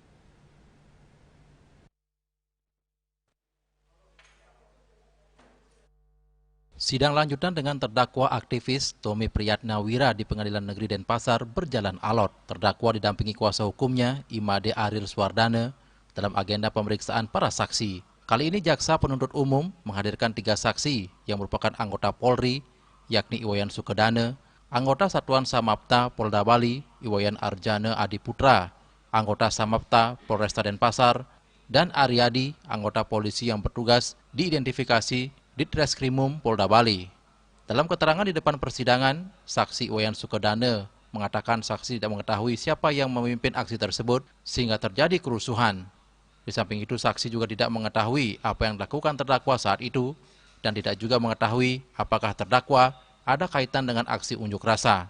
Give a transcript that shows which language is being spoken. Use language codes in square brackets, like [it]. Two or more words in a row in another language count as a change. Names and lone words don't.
[id] Sidang lanjutan dengan terdakwa aktivis Tommy Priyatna Wirya di Pengadilan Negeri Denpasar berjalan alot. Terdakwa didampingi kuasa hukumnya, Imade Ariel Swardana, dalam agenda pemeriksaan para saksi. Kali ini Jaksa Penuntut Umum menghadirkan 3 saksi yang merupakan anggota Polri, yakni Iwayan Sukedana, anggota Satuan Samapta Polda Bali, Iwayan Arjana Adiputra, anggota Samapta Polresta Denpasar, dan Aryadi, anggota polisi yang bertugas diidentifikasi di Treskrimum Polda Bali. Dalam keterangan di depan persidangan, saksi Iwayan Sukedana mengatakan saksi tidak mengetahui siapa yang memimpin aksi tersebut sehingga terjadi kerusuhan. Di samping itu, saksi juga tidak mengetahui apa yang dilakukan terdakwa saat itu dan tidak juga mengetahui apakah terdakwa ada kaitan dengan aksi unjuk rasa.